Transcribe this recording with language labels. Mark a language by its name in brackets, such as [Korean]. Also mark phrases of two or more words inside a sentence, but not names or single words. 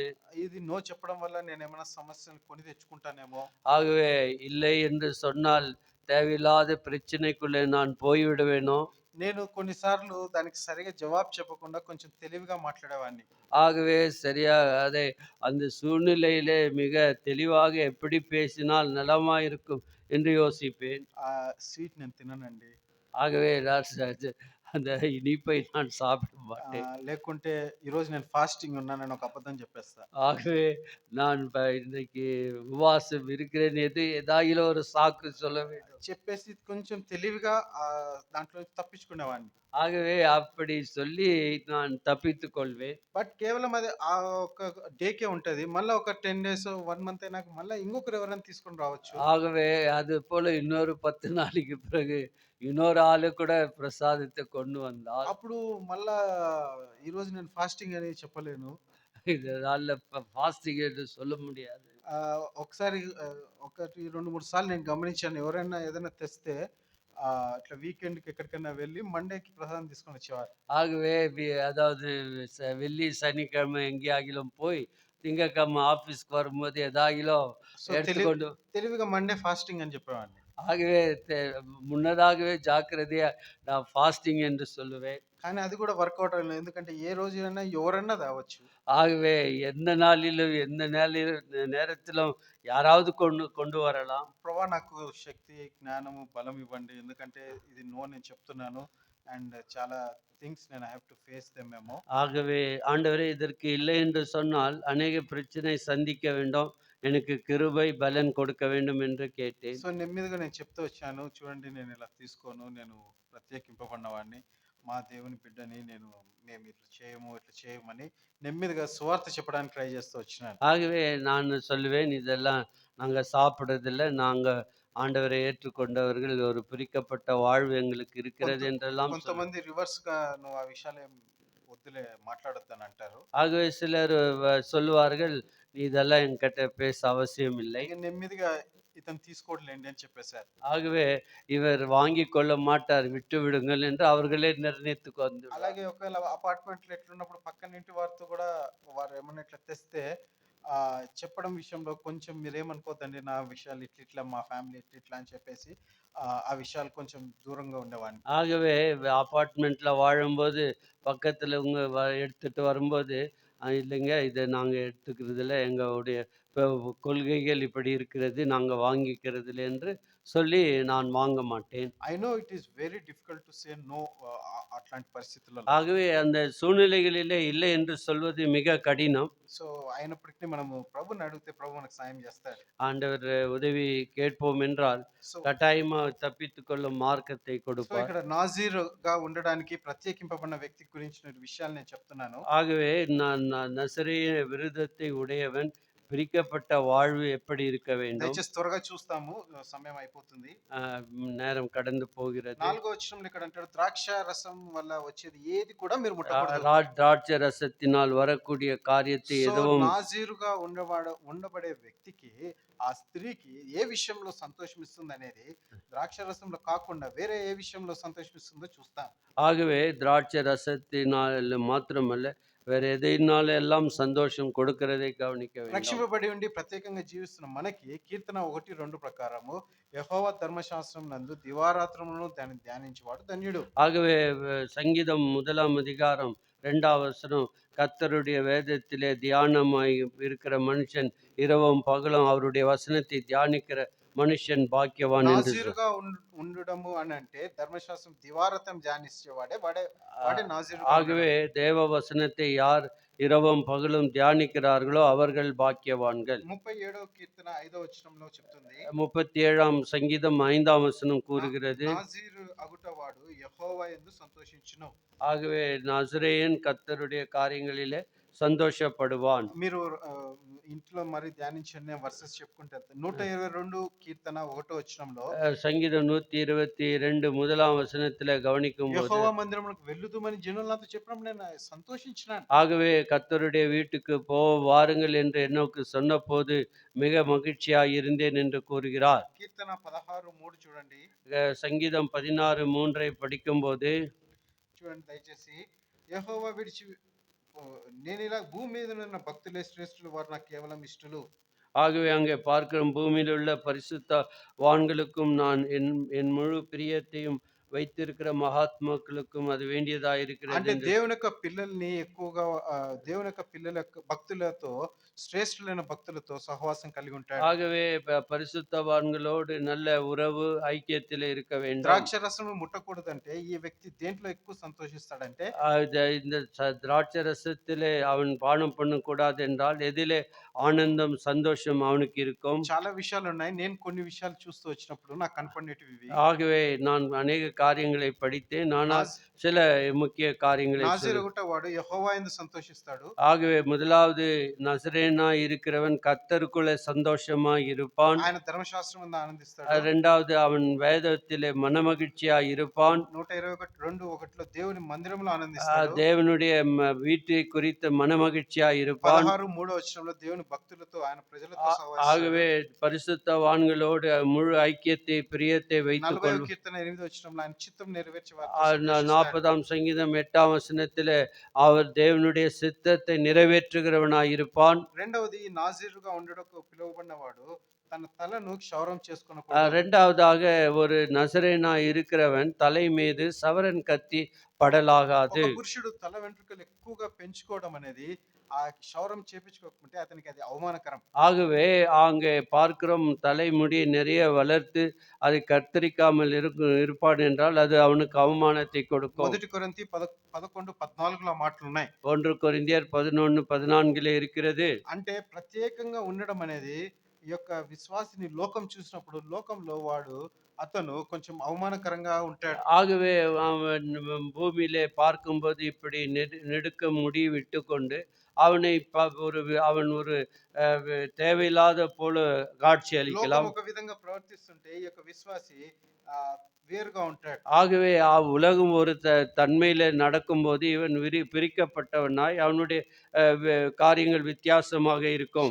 [Telugu] ఇది నో చెప్పడం వల్ల నేనేమైనా సమస్యలు కొని తెచ్చుకుంటానేమో! [Tamil] ஆகவே இல்லை என்று சொன்னால் தேவையில்லாத பிரச்சனைக்குள்ளே நான் போய்விடுவேனோ! [Telugu] నేను కొన్ని సార్లు దానికి సరిగ్గా జవాబు చెప్పకుండా కొంచెం తెలివిగా మాట్లాడేవాడిని. [Tamil] ஆகவே சரியா அதை அந்த சூழ்நிலையிலே மிக தெளிவாக எப்படி பேசினால் நலமாயிருக்கும் என்று யோசிப்பேன். [Telugu] స్వీట్ నేను తిననండి. [Tamil] ஆகவே நான் அந்த இனிப்பை நான் சாப்பிட மாட்டேன். [Telugu] లేకుంటే ఈరోజు నేను ఫాస్టింగ్ ఉన్నానని ఒక అబద్ధం చెప్పేస్తా. [Tamil] ஆகவே நான் இன்றைக்கு உபவாசம் இருக்கிறேன் ஏதாயிலும் ஒரு சாக்கு சொல்ல வேண்டும். [Telugu] చెప్పేసి కొంచెం తెలివిగా దాంట్లో నుంచి తప్పించుకునేవాడిని. [Tamil] ஆகவே அப்படி சொல்லி நான் தப்பித்துக் கொள்வேன். [Telugu] బట్ కేవలం అది ఒక డేకే ఉంటది. మళ్ళా ఒక 10 డేస్, 1 మంత్ అయినాక మళ్ళా ఇంకొకరు ఎవరైనా తీసుకొని రావచ్చు. [Tamil] ஆகவே அதுபோல இன்னொரு 10 நாளைக்கு பிறகு இன்னொரு ஆளு கூட பிரசாதத்தை கொண்டு வந்தால் [Telugu] అప్పుడు మళ్ళా ఈరోజు నేను ఫాస్టింగ్ అని చెప్పలేను. [Tamil] இதனால ஃபாஸ்டிங் என்று சொல்ல முடியாது. [Telugu] ఒకసారి ఒకటి 2, 3 సార్లు నేను గమనించాను. ఎవరైనా ఏదైనా తెస్తే ఇట్లా వీకెండ్‌కి ఎక్కడికైనా వెళ్ళి మండేకి ప్రసాదం తీసుకొని వచ్చేవారు. [Tamil] ஆகவே அதாவது வெள்ளி, சனிக்கிழமை எங்கேயாகிலும் போய் திங்கட்கிழமை ஆஃபீஸ்க்கு வரும்போது ஏதாகிலும் [Telugu] సో, [Tamil] எடுத்துக்கொண்டு [Telugu] తెలివిగా మండే ఫాస్టింగ్ అని చెప్పేవాడిని. [Tamil] ஆகவே முன்னதாகவே ஜாக்கிரதையா நான் ஃபாஸ்டிங் என்று சொல்லுவேன். [Telugu] కానీ అది కూడా వర్కౌట్ అవ్వలేదు. ఎందుకంటే ఏ రోజైనా ఎవరైనా తేవచ్చు. [Tamil] ஆகவே எந்த நாளிலும், எந்த நேரத்திலும் யாராவது கொண்டு கொண்டு வரலாம். [Telugu] ప్రభా నాకు శక్తి, జ్ఞానము, బలం ఇవ్వండి. ఎందుకంటే ఇది నో నేను చెప్తున్నాను. అండ్ చాలా థింగ్స్ నేను [English] I have to face them [Telugu] ఏమో. [Tamil] ஆகவே ஆண்டவரே இதற்கு இல்லை என்று சொன்னால் அநேக பிரச்சனை சந்திக்க வேண்டும். எனக்கு கிருபை, பலன் கொடுக்க வேண்டும் என்று கேட்டேன். [Telugu] సో, నెమ్మదిగా నేను చెప్తూ వచ్చాను. చూడండి నేను ఇలా తీసుకోను. నేను ప్రత్యేకింపబడినవాడిని. మా దేవుని బిడ్డని మేము ఇట్లా చేయము, ఇట్లా చేయమని నెమ్మదిగా సువార్త చెప్పడానికి ట్రై చేస్తూ వచ్చినాను. [Tamil] ஆகவே நான் சொல்லுவேன், இதெல்லாம் நாங்க சாப்பிடுறதில்ல. நாங்க ஆண்டவரை ஏற்றுக்கொண்டவர்கள். ஒரு பிரிக்கப்பட்ட வாழ்வு எங்களுக்கு இருக்கிறது என்றெல்லாம் [Telugu] కొంతమంది రివర్స్‌గా నువ్వు ఆ విషయాలేం వద్దులే మాట్లాడొద్దని అంటారు. [Tamil] ஆகவே சிலர் சொல்லுவார்கள், "நீ இதெல்லாம் என்கிட்ட பேச அவசியம் இல்லை." [Telugu] ఇక నెమ్మదిగా ఇతను తీసుకోవట్లేండి అని చెప్పేసారు. [Tamil] ஆகவே இவர் வாங்கிக் கொள்ள மாட்டார், விட்டு விடுங்கள் என்று அவர்களே நிர்ணயித்துக் வந்து [Telugu] అలాగే ఒకవేళ అపార్ట్మెంట్‌లో ఎట్లున్నప్పుడు పక్కన ఇంటి వారితో కూడా వారు ఏమన్నా ఇట్లా తెస్తే చెప్పడం విషయంలో కొంచెం మీరేమనుకోవద్దండి. నా విషయాలు ఇట్లిట్లా మా ఫ్యామిలీ ఇట్లిట్లా అని చెప్పేసి ఆ విషయాలు కొంచెం దూరంగా ఉండేవాడిని. [Tamil] ஆகவே அபார்ட்மெண்ட்ல வாழும்போது பக்கத்துல இவங்க எடுத்துட்டு வரும்போது, இல்லைங்க இத நாங்க எடுத்துக்கிறதில்ல. எங்களுடைய கொள்கைகள் இப்படி இருக்கிறது. நாங்க வாங்கிக்கிறதில்ல" என்று சொல்லி நான் வாங்க மாட்டேன். [English] I know it is very difficult to say no [Telugu] అట్లాంటి పరిస్థితులలో. [Tamil] ஆகவே அந்த సూழ்நிலைகளிலே இல்லை என்று சொல்வது மிக கடினம். [Telugu] సో, అయినప్పటికీ మనము ప్రభువుని అడిగితే ప్రభు మనకు సాయం చేస్తాడు. [Tamil] ஆண்டவர் உதவி கேட்போம் என்றால் [Telugu] సో, [Tamil] கட்டாயமா தப்பித்துக் கொள்ளும் மார்க்கத்தை [Telugu] సో [Tamil] கொடுப்பார். [Telugu] ఇక్కడ నాజీరుగా ఉండడానికి ప్రత్యేకింపబడిన వ్యక్తి గురించిన విషయాలు నేను చెప్తున్నాను. [Tamil] ஆகவே நான் நசரேய விருதத்தை உடையவன். பிரிக்கப்பட்ட வாழ்வு எப்படி இருக்க வேண்டும்? [Telugu] దయచేసి త్వరగా చూస్తాము. సమయం అయిపోతుంది. [Tamil] நேரம் கடந்து போகிறது. [Telugu] 4వ వచనంలో ఇక్కడ అంటాడు, ద్రాక్ష రసం వల్ల వచ్చేది ఏది కూడా మీరు ముట్టకూడదు. [Tamil] திராட்சை ரசத்தினால் வரக்கூடிய காரியத்தை [Telugu] సో, [Tamil] எதுவும் [Telugu] నాజీరుగా ఉండబడే వ్యక్తికి, ఆ స్త్రీకి ఏ విషయంలో సంతోషం ఇస్తుంది అనేది ద్రాక్ష రసంలో కాకుండా వేరే ఏ విషయంలో సంతోషం ఇస్తుందో చూస్తాం. [Tamil] ஆகவே திராட்சை ரசத்தினால் மாத்திரமல்ல, வேற எதையினால எல்லாம் சந்தோஷம் கொடுக்கிறதை கவனிக்க வேண்டும். [Telugu] రక్షింపబడి ఉండి ప్రత్యేకంగా జీవిస్తున్న మనకి కీర్తన 1:2 ప్రకారము యెహోవా ధర్మశాస్త్రం నందు దివారాత్రములను దాన్ని ధ్యానించేవాడు ధన్యుడు. [Tamil] ஆகவே சங்கீதம் 1ஆம் அதிகாரம் 2ஆம் வசனம், கர்த்தருடைய வேதத்திலே தியானமாய் இருக்கிற மனுஷன் இரவும் பகலும் அவருடைய வசனத்தை தியானிக்கிற மனுஷன் பாக்கியவான் என்று [Telugu] నాజీరుగా ఉండడము అని అంటే ధర్మశాస్త్రం దివారాత్రం ధ్యానించేవాడే వాడే నాజీరుగా. [Tamil] ஆகவே தேவ வசனத்தை யார் இரவும் பகலும் தியானிக்கிறார்களோ அவர்கள் பாக்கியவான்கள். [Telugu] 37వ కీర్తన 5వ వచనంలో చెప్తుంది, [Tamil] 37ஆம் சங்கீதம் 5ஆம் வசனம் கூறுகிறது, [Telugu] నాజీరు అగుటవాడు యెహోవా యందు సంతోషించును. [Tamil] ஆகவே நசரேயன் கர்த்தருடைய காரியங்களிலே சந்தோஷப்படுவான். [Telugu] మీరు ఇంట్లో మరి ధ్యానించండి. నేను వర్సెస్ చెప్పుకుంటూ వెళ్తాను. 122 కీర్తన 1 వచనంలో [Tamil] சங்கீதம் 122 முதலாம் வசனத்தில கவனிக்கும்போது, [Telugu] యెహోవా మందిరమునకు వెళ్ళుదుమని జనులు నాతో చెప్పినప్పుడు నేను సంతోషించినాను. [Tamil] ஆகவே கர்த்தருடைய வீட்டுக்கு வாருங்கள் என்று என்னோக்கு சொன்னபோது மிக மகிழ்ச்சியாய் இருந்தேன் என்று கூறுகிறார். [Telugu] కీర్తన 16:3 చూడండి. [Tamil] சங்கீதம் 16:3 படிக்கும்போது, [Telugu] చూడండి దయచేసి. యెహోవా విడిచి నేనిలా భూమి మీద ఉన్న భక్తులే శ్రేష్ఠులు, వారు నాకు కేవలం ఇష్టలు. [Tamil] ஆகவே அங்கே பார்க்கிறோம், பூமியில் உள்ள பரிசுத்த வான்களுக்கும் நான் என் என் முழு பிரியத்தையும் வைத்திருக்கிற மகாத்மாக்களுக்கும் அது வேண்டியதாக இருக்கிறது [Telugu] అంటే [Tamil] என்று. [Telugu] దేవుని యొక్క పిల్లల్ని ఎక్కువగా దేవుని యొక్క పిల్లల యొక్క భక్తులతో, శ్రేష్ఠులైన భక్తులతో సహవాసం కలిగి ఉంటాడు. [Tamil] ஆகவே பரிசுத்தவான்களோடு நல்ல உறவு ஐக்கியத்தில் இருக்க வேண்டும். [Telugu] ద్రాక్ష రసము ముట్టకూడదంటే ఈ వ్యక్తి దేంట్లో ఎక్కువ సంతోషిస్తాడంటే [Tamil] இந்த திராட்சை ரசத்திலே அவன் பானம் பண்ணக்கூடாது என்றால், எதிலே ஆனந்தம் சந்தோஷம் அவனுக்கு இருக்கும். [Telugu] చాలా విషయాలు ఉన్నాయి. నేను కొన్ని విషయాలు చూస్తూ వచ్చినప్పుడు నాకు కనపడినటివి ఇవి. [Tamil] ஆகவே நான் அநேக காரியங்களை படித்தேன். ஆனால் [Telugu] నాజ్ [Tamil] சில ముఖ్య కాரியங்களை [Telugu] నాజీరు ఒకట వాడు యెహోవా యందు సంతోషిస్తాడు. [Tamil] ஆகவே முதலாவது நசரேயனாய் இருக்கிறவன் கர்த்தருக்குள்ளே சந்தோஷமாய் இருப்பான். [Telugu] ఆయన ధర్మశాస్త్రం యందు ఆనందిస్తాడు. [Tamil] இரண்டாவது அவன் வேதத்திலே மனமகிழ்ச்சியாய் இருப்பான். [Telugu] 121:2-1లో దేవుని మందిరంలో ఆనందిస్తాడు. [Tamil] தேவனுடைய வீட்டை குறித்து மனமகிழ்ச்சியாய் இருப்பான். [Telugu] 16:3 వచనంలో దేవుని భక్తులతో ఆయన ప్రజలతో సహవాసిస్తాడు. [Tamil] ஆகவே பரிசுத்தவான்களோடு முழு ஐக்கியத்தை பிரியத்தை வைத்துக் [Telugu] 40వ [Tamil] கொள்ளும். [Telugu] కీర్తన 8వ వచనంలో ఆయన చిత్తం నెరవేర్చే వారితో [Tamil] 40ஆம் சங்கீதம் 8ஆம் வசனத்திலே அவர் தேவனுடைய சித்தத்தை நிறைவேற்றுகிறவனாய் இருப்பான். [Telugu] రెండవది నాజీరుగా ఉండడకు పిలువబడినవాడు తన తలను క్షౌరం ஆ, చేసుకొనకూడదు. [Tamil] இரண்டாவதாக ஒரு நசரேயனாய் இருக்கிறவன் தலை மீது சவரன் கத்தி படலாகாது. [Telugu] ఒక పురుషుడు తల వెంట్రుకలు ఎక్కువగా పెంచుకోవడం అనేది ఆ క్షౌరం చేపించుకోకుంటే అతనికి అది అవమానకరం. [Tamil] ஆகவே அங்கே பார்க்கிறோம், தலைமுடி நிறைய வளர்த்து அதை கத்தரிக்காமல் இருப்பான் என்றால் அது அவனுக்கு அவமானத்தை கொடுக்கும். [Telugu] మొదటి కొరింథీ 11:14లో మాటలున్నాయి. [Tamil] 1 கொரிந்தியர் 11:14 இருக்கிறது. [Telugu] అంటే ప్రత్యేకంగా ఉండడం అనేది ఈ యొక్క విశ్వాసిని లోకం చూసినప్పుడు లోకంలో అతను కొంచెం అవమానకరంగా ఉంటాడు. [Tamil] ஆகவே அவன் பூமியிலே பார்க்கும்போது இப்படி நெடுக்க முடி விட்டுக்கொண்டு அவனை அவன் ஒரு தேவையில்லாத போல காட்சி [Telugu] లోకం [Tamil] அளிக்கலாம். [Telugu] ఒక విధంగా ప్రవర్తిస్తుంటే ఈ యొక్క విశ్వాసి వేరుగా ఉంటాడు. [Tamil] ஆகவே உலகம் ஒரு தன்மையில நடக்கும்போது இவன் பிரிக்கப்பட்டவனாய் அவனுடைய காரியங்கள் வித்தியாசமாக இருக்கும்.